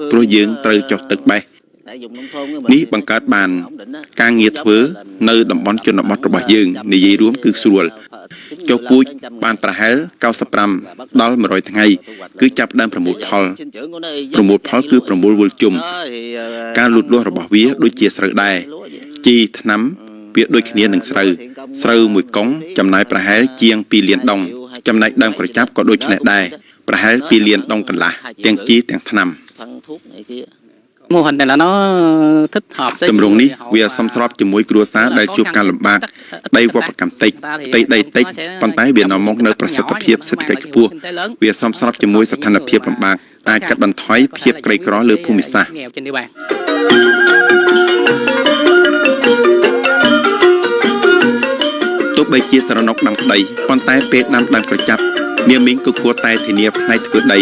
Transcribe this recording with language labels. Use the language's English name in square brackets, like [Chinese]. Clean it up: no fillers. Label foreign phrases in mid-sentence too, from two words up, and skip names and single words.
[Khmer] ព្រោះយើងត្រូវចុះទឹកបេះនេះបង្កើតបានការងារធ្វើនៅតំបន់ជនបទរបស់យើងនិយាយរួមគឺស្រួលចុះពូជបានប្រហែល95ដល់100ថ្ងៃគឺចាប់ដើមប្រមូលផលគឺប្រមូលវល់ជុំការលូតលាស់របស់វាដូចជាស្រូវដែរជីថ្នាំវាដូចគ្នានឹងស្រូវមួយកុងចំណាយប្រហែលជាង2លានដុងចំណែកដើមក្រចាប់ក៏ដូចនេះដែរប្រហែល2លានដុងកន្លះទាំងជីទាំងថ្នាំ [Vietnamese] mô hình này là nó thích hợp [Khmer] ទម្រង់នេះវាសមស្របជាមួយគ្រួសារដែលជួបការលំបាកដីវប្បកម្មតិចដីតិចប៉ុន្តែវានាំមកនៅប្រសិទ្ធភាពសេដ្ឋកិច្ចខ្ពស់វាសមស្របជាមួយស្ថានភាពលំបាកអាចកាត់បន្ថយភាពក្រីក្រលើភូមិសាស្ត្រ ទោះបីជាស្រណុកដាំក្តីប៉ុន្តែពេលដាំដើមក្រចាប់នាងមីងក៏គួរតែធានាផ្នែកធ្វើដី